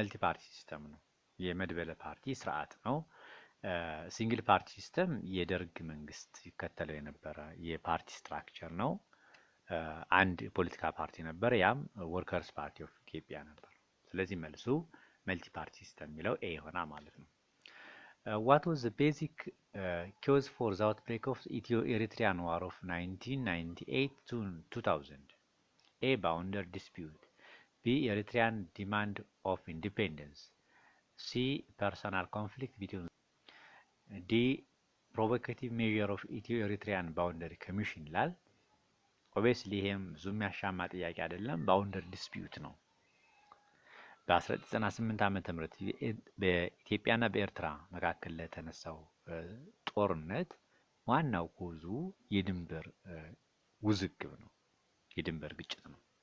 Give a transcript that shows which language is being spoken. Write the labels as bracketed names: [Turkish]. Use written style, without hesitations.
[Amharic] መልቲ ፓርቲ ሲስተም ነው። የመድበለ ፓርቲ ስርዓት ነው። ሲንግል ፓርቲ ሲስተም የደርግ መንግስት ይከተለው የነበረ የፓርቲ ስትራክቸር ነው። አንድ ፖለቲካ ፓርቲ ነበር፣ ያም ወርከርስ ፓርቲ ኦፍ ኢትዮጵያ ነበር። ስለዚህ መልሱ መልቲ ፓርቲ ሲስተም የሚለው ኤ ይሆናል ማለት ነው። [English] What was the basic cause for the outbreak of Ethio-Eritrean War of 1998 to 2000? A. Boundary dispute. B. Eritrean demand of independence. C. Personal conflict between. D. Provocative measure of Ethio-Eritrean Boundary Commission [Amharic] ይላል። ኦብቪየስሊ ይሄም ብዙ የሚያሻማ ጥያቄ አይደለም። ባውንደሪ ዲስፒዩት ነው። በ1998 ዓመተ ምህረት በኢትዮጵያና በኤርትራ መካከል ለተነሳው ጦርነት ዋናው ኮዙ የድንበር ውዝግብ ነው፣ የድንበር ግጭት ነው።